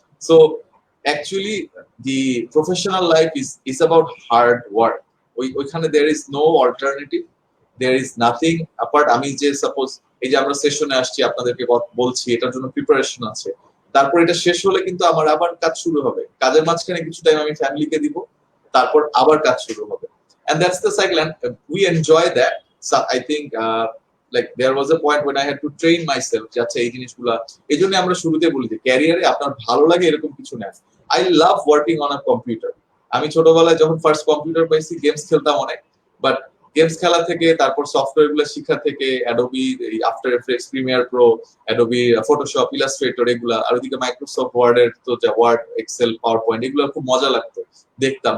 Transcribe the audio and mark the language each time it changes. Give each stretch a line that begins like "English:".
English: So actually the professional life is about hard work. ওইখানে there is no alternative, there is nothing apart.
Bangla: আমি যে suppose এই যে আমরা সেশনে আসছি, আপনাদেরকে বলছি, এটার জন্য প্রিপারেশন আছে, তারপর এটা শেষ হলে কিন্তু আমার আবার কাজ শুরু হবে, কাজের মাঝখানে কিছু টাইম আমি ফ্যামিলিকে দিব, তারপর আবার কাজ শুরু হবে।
English: and that's the cycle, and we enjoy that. So I think like there was a point when I had to train myself
Bangla: যে আচ্ছা এই জিনিসগুলা, এই জন্য আমরা শুরুতে বলি যে ক্যারিয়ারে আপনার ভালো লাগে এরকম কিছু না।
English: I love working on a computer.
Bangla: আমি ছোটবেলায় যখন ফার্স্ট কম্পিউটার পাইছি, গেমস খেলতাম অনেক, বাট গেমস খেলা থেকে, তারপর সফটওয়্যার গুলো শিক্ষা থেকে, Adobe after effects, Premiere Pro, Adobe Photoshop, Illustrator, এগুলা, আর ওদিকে মাইক্রোসফট ওয়ার্ড এর তো যা ওয়ার্ড, এক্সেল, পাওয়ার পয়েন্ট, এগুলো খুব মজা লাগতো দেখতাম।